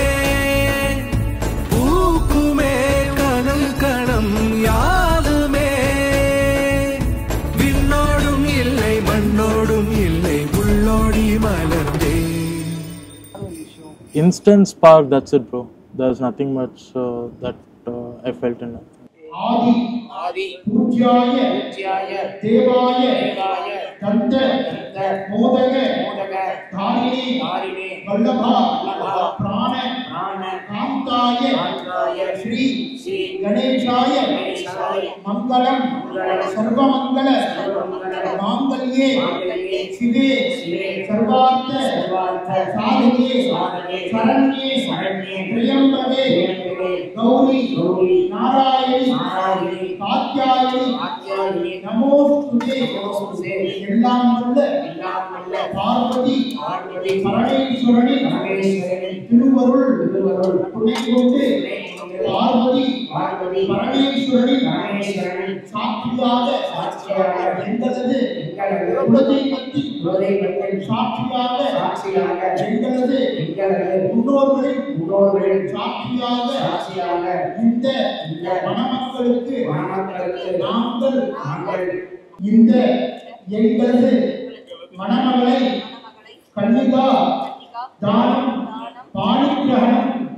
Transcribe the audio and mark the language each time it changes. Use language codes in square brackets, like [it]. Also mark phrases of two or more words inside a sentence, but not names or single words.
[ta] பூக்குமே கனல் கணம் யாருமே விண்ணோடும் இல்லை மண்ணோடும் இல்லை உள்ளோடி மலர்ந்தே. [en] Instant spark, that's it, bro. There's nothing much that I felt in it. [sa] आदि पूज्याय देवाय दत्त मोदक धारिणी वल्लभा प्राण कांताय श्री गणेशाय मंगलम सर्वमंगल मांगल्ये शिवे सर्वार्थ साधके शरण्ये त्र्यंबके गौरी नारायणी कात्यायनी நமோஸ்துதே. [ta] எல்லாம் வல்ல பார்வதி பரமேஸ்வரனி திருவருள் துணை கொண்டு பார்வதி பரமேஸ்வரனி சாட்சியாக எங்களது குலதெய்வத்தின் சாட்சியாக எங்களது முன்னோர்களின் சாட்சியாக இந்த மணமக்களுக்கு நாங்கள் இந்த எங்களது மணமகளை கன்னிகா தானம் பாணிகிரகணம்